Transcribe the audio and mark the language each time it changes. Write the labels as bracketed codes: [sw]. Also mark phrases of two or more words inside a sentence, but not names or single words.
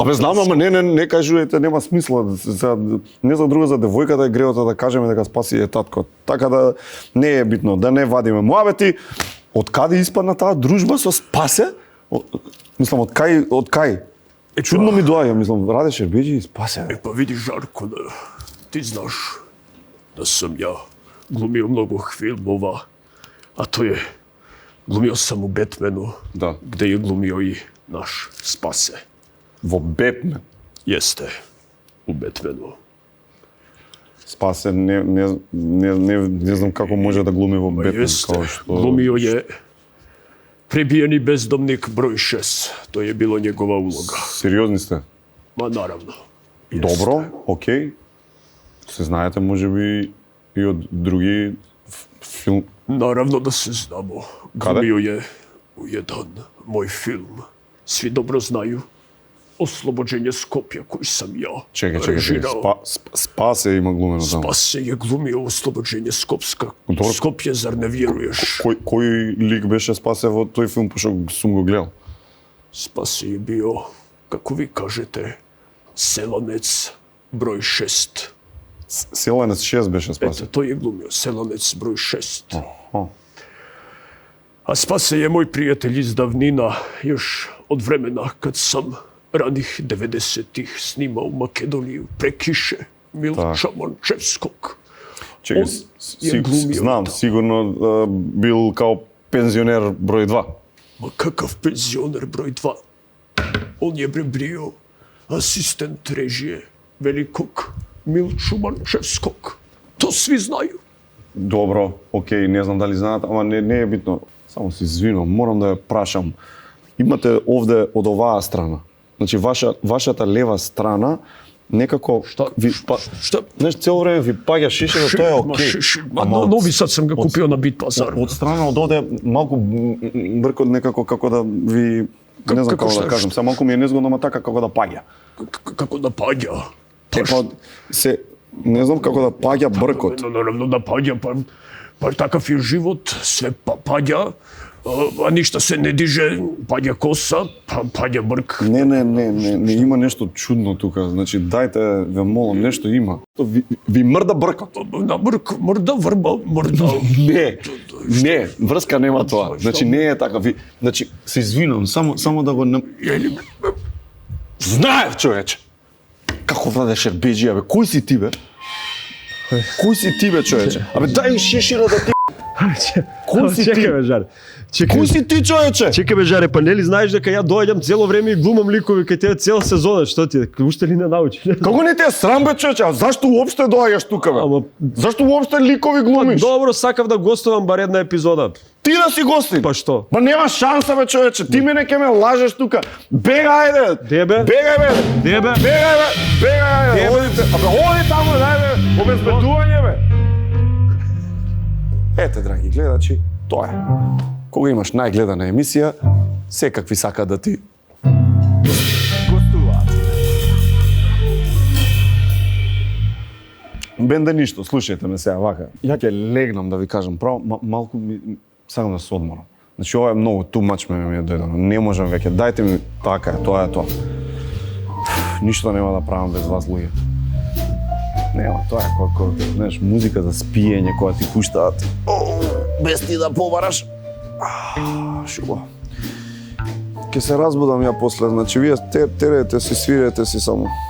[mk] абе знам, ама не кажувајте, нема смисла. Не за друго, за девојката е греото да кажеме дека Спаси е татко. Така да не е битно, да не вадиме муабети. Од каде испадна таа дружба со Спасе? Мислам, од кај? Чудно ми доаѓа, мислам, Раде Шербеџи и Спасе. Па види Жарко, ти знаш, [hr] da sam ja glumio mnogo filmova, a to je, glumio sam u Batmanu, Da. gde je glumio i naš Spase. [mk] Во Бетмен. [hr] Jeste, u Batmanu. [mk] Спасе, не знам како може да глуми во Бетмен. [hr] Jeste, [mk] Као што... [hr] glumio je prebijeni bezdomnik broj 6. To je bilo njegova uloga. [mk] Сериозни сте? [hr] Ma naravno. [mk] Добро, окей. Се знаете, може би, и од други филм... [hr] Naravno da se znamo. Kada? Glumio je u jedan moj film. Svi dobro znaju. Oslobođenje Skopja koji sam ja [mk] Чекај, [hr] režirao. [mk] Спасе има глумено таму. [hr] Spase je glumio Oslobođenje Skopska. Dobro. Skopje, zar ne vjeruješ? [mk] Кој лик беше Спасе во тој филм, пошто сум го гледал? [hr] Spase je bio, kako vi kažete, Selanec broj 6. [mk] Селенец 6 беше Спасе. [hr] Eto, to je glumio, Selanec broj 6. [mk] Аха. [hr] A Spase je moj prijatelj iz davnina, još od vremena kad sam ranih 90-ih snimao u Makedoniju Prekiše Milča Mančevskog. [mk] Чекај, [hr] Он je glumio [mk] знам, [hr] tamo. [mk] сигурно бил као пензионер број 2. [hr] Ma kakav penzioner broj 2. On je bio asistent režije velikog Milču Mančevskog. To svi znaju. [mk] Добро, окей, не знам дали знаат, ама не е битно. Само се извинувам, морам да ја прашам. Имате овде од оваа страна. Значи вашата лева страна некако ви [hr] Šta? [mk] знаеш цело време ви паѓа шишево, тоа е окей. Ама од- [hr] Novi sad sam ga kupio na Bit Pazar. [mk] Од страна од овде малку брко некако како да ви не знам како како [hr] šta, [mk] да кажам, [hr] šta? [mk] само малку ми е незгодно, ама така како да паѓа. [hr] Kako da pađa? [mk] Па се не знам како да паѓа бркот. [hr] Naravno da pađa, pa takav je život, sve pađa, a ništa se ne diže, pađa kosa, pa pađa brk. [mk] Не има нешто чудно тука. Значи дајте ве молам, нешто има. Ви мрда бркот. Na brk, mrda, vrba, mrda. Не, врска нема тоа. Значи не е така. Значи се извинувам, само да го Знаев, човече. Како Владе Шербеджија, бе, кој си ти, бе? Кој си ти, бе, човече? Абе, дај шешира да ти... Кој си ти? [hr] Čekaj me, Žare. [mk] Кој си ти, човече? [hr] Čekaj me, Žare, pa ne li znaš дека ja dođam cijelo vreme i glumam likovi kaj te cijela sezona, što ti je, [mk] уште ли не научи? Како не те е срам, бе, човече? А зашто уопште доаѓаш тука, бе? Ама- Зашто уопште ликови глумиш? Добро, сакав da gostувам бар една епизода. Ти да си гостин. Па што? Па нема шанса, бе, човече. Ти мене ке ме лажеш тука. Бегај, ајде. Де, бе? Бегај, бе. Де, бе? Бегај, бе. Бегај, ајде. Де, бе? Одите. Абе, оди таму, дај, бе. Обезбедување, бе. Ете, драги гледачи, тоа е. Кога имаш најгледана емисија, секакви сака да ти гостуваат. Бенде ништо, слушајте ме сега вака. Ја ќе легнам да ви кажам право, малку сакам да се одморам. Значи ова е многу [en] too much [mk] ми е дојдено. Не можам веќе. Дајте ми така е, тоа е тоа. Ништо нема да правам без вас, луѓе. Нема, тоа е како, знаеш, музика за спиење која ти пуштаат. Без ти да побараш. Шубо. Ке се разбудам ја после, значи вие терете си, свирете си само.